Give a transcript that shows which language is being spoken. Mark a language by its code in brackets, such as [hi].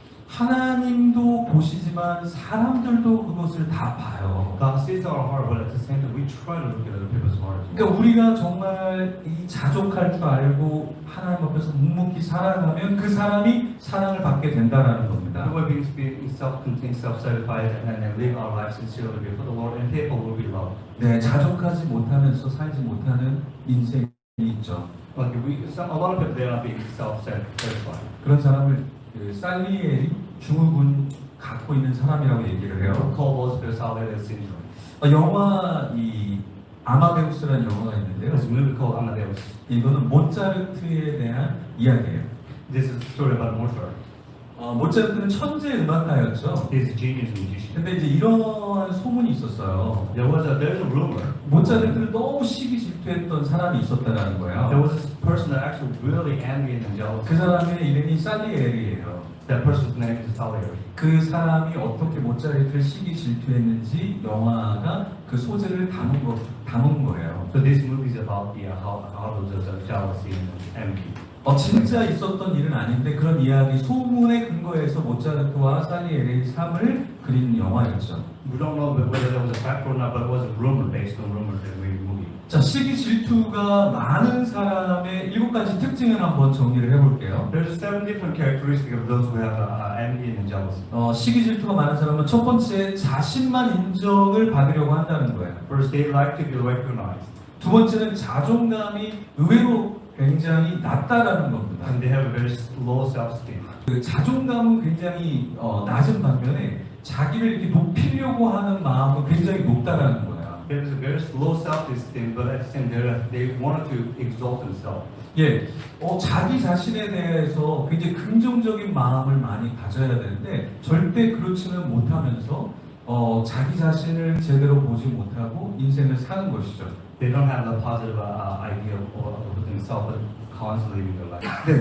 [ko] 하나님도 보시지만 사람들도 그것을 다 봐요. [en] God sees our heart, but at the same time, we try to look at other people's hearts. [ko] 그러니까 우리가 정말 이 자족할 줄 알고 하나님 앞에서 묵묵히 살아가면 그 사람이 사랑을 받게 된다라는 겁니다. [en] We will be self-contained, self-satisfied, and live our lives sincerely before the Lord, and people will be loved. [ko] 네, 자족하지 못하면서 살지 못하는 인생이 있죠. [en] Like a lot of people they are not being self-satisfied. [ko] 그런 사람을 그 살리엘이 증후군 갖고 있는 사람이라고 얘기를 [en] We [ko] 해요. [en] call those people Salvador syndrome. [ko] 영화 이 아마데우스라는 영화가 있는데요. [en] There's a movie called Amadeus. [ko] 이거는 모차르트에 대한 이야기예요. [en] This is a story about Mozart. [ko] 모차르트는 천재 음악가였죠. [en] He's a genius musician. [ko] 근데 이제 이러한 소문이 있었어요. [en] There's a rumor. [ko] 모차르트를 너무 시기 질투했던 사람이 있었다라는 [en] There [ko] 거예요. [en] was this person that actually really envied and jealous. [ko] 그 사람의 이름이 살리엘이에요. [en] That person's name is Salieri. [ko] 그 사람이 어떻게 모차르트를 시기 질투했는지 영화가 그 소재를 담은 거예요. [en] So this movie is about how those jealousy and envy. [ko] 진짜 있었던 일은 아닌데 그런 이야기 소문에 근거해서 모차르트와 살리엘의 삶을 그린 영화였죠. [en] We don't know whether there was a fact or not, but it was a rumor based on rumors that we movie. [ko] 자, 시기 질투가 많은 사람의 7가지 특징을 한번 정리를 해볼게요. [en] There's 7 different characteristics of those who have envy and jealousy. [ko] 시기 질투가 많은 사람은 첫 번째 자신만 인정을 받으려고 한다는 거예요. [en] First, they like to be recognized, [ko] 두 번째는 자존감이 의외로 굉장히 낮다라는 겁니다. [en] and they have a very low self-esteem. [ko] 그 자존감은 굉장히 낮은 반면에 자기를 이렇게 높이려고 하는 마음은 굉장히 높다라는 거예요. [en] There is a very low self-esteem, but at the same time, they wanted to exalt themselves. [ko] 예, 자기 자신에 대해서 굉장히 긍정적인 마음을 많이 가져야 되는데 절대 그렇지는 못하면서 자기 자신을 제대로 보지 못하고 인생을 사는 것이죠. [en] They don't have the positive idea of themselves, but constantly living their life.